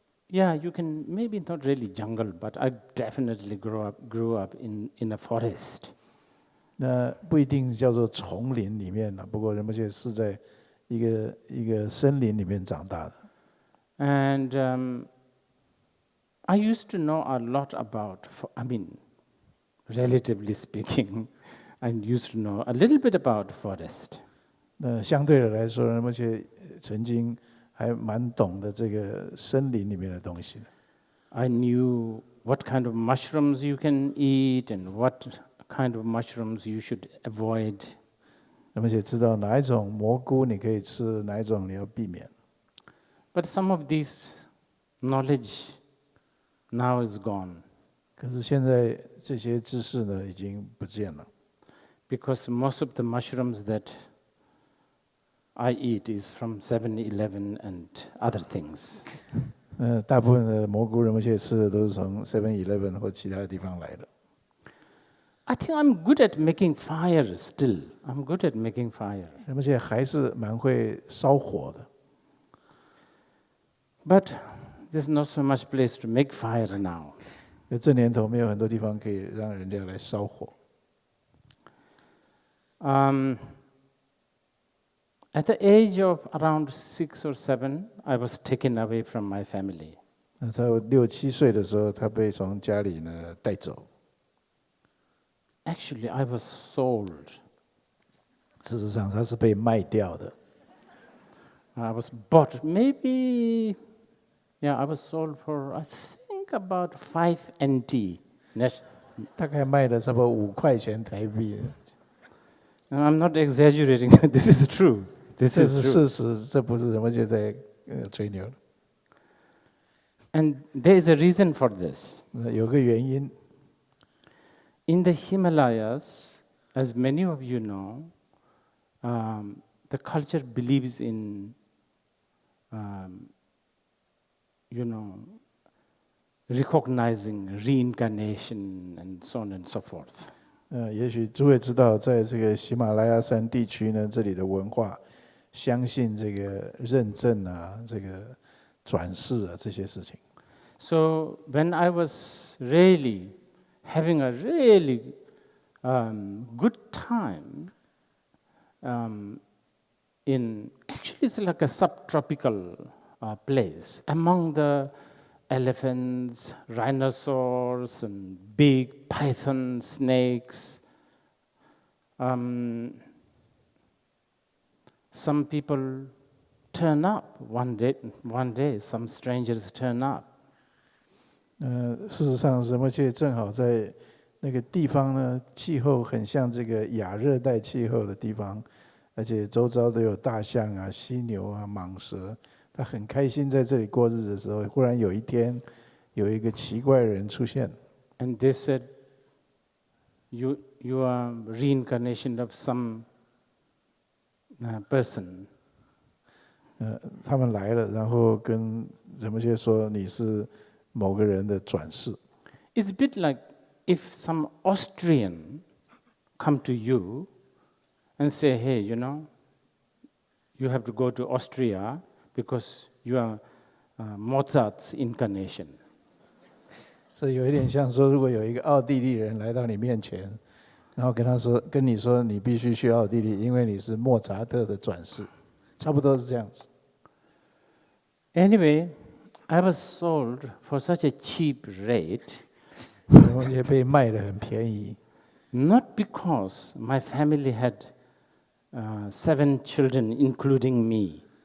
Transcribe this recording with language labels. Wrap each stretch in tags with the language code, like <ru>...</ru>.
<en>Yeah, you can maybe not really jungle, but I definitely grew up in a forest.</en> <zh>那不一定叫做丛林里面了，不过仁波切是在一个森林里面长大的。</zh> <en>And I used to know a lot about, relatively speaking, I used to know a little bit about forest.</en> <zh>那相对的来说，仁波切曾经还蛮懂得这个森林里面的东西的。</zh> <en>I knew what kind of mushrooms you can eat and what kind of mushrooms you should avoid.</en> <zh>仁波切知道哪一种蘑菇你可以吃，哪一种你要避免。</zh> <en>But some of this knowledge now is gone.</en> <zh>可是现在这些知识呢，已经不见了。</zh> <en>Because most of the mushrooms that I eat is from 7-Eleven and other things.</en> <zh>大部分的蘑菇仁波切吃的都是从 7-Eleven 或其他地方来的。</zh> <en>I think I'm good at making fire still. I'm good at making fire.</en> <zh>仁波切还是蛮会烧火的。</zh> <en>But there's not so much place to make fire now.</en> <zh>这年头没有很多地方可以让人家来烧火。</zh> <en>At the age of around 6 or 7, I was taken away from my family.</en> <zh>那在我6、7岁的时候，他被从家里呢带走。</zh> <en>Actually, I was sold.</en> <zh>事实上，他是被卖掉的。</zh> <en>I was bought, maybe, I was sold for, I think, about 5 NT.</en> <zh>大概卖了差不多5块钱台币。</zh> <en>I'm not exaggerating. This is true.</en> <zh>这是事实，这不是仁波切在吹牛。</zh> <en>And there is a reason for this.</en> <zh>有个原因。</zh> <en>In the Himalayas, as many of you know, the culture believes in, recognizing reincarnation and so on and so forth.</en> <zh>也许诸位知道，在这个喜马拉雅山地区呢，这里的文化相信这个认证啊，这个转世啊这些事情。</zh> <en>So when I was really having a really good time actually it's like a subtropical place among the elephants, rhinoceros, and big python snakes. Some people turn up one day, some strangers turn up.</en> <zh>事实上，仁波切正好在那个地方呢，气候很像这个亚热带气候的地方，而且周遭都有大象啊、犀牛啊、蟒蛇。他很开心在这里过日子的时候，忽然有一天，有一个奇怪的人出现。</zh> <en>And they said, you are reincarnation of some person.</en> <zh>他们来了，然后跟仁波切说你是某个人的转世。</zh> <en>It's a bit like if some Austrian come to you and say, hey, you have to go to Austria because you are Mozart's incarnation.</en> <zh>所以有一点像说，如果有一个奥地利人来到你面前，然后跟你说你必须去奥地利，因为你是莫扎特的转世，差不多是这样子。</zh> <en>Anyway, I was sold for such a cheap rate.</en> <zh>而且被卖得很便宜。</zh> <en>Not because my family had 7 children, including me.</en>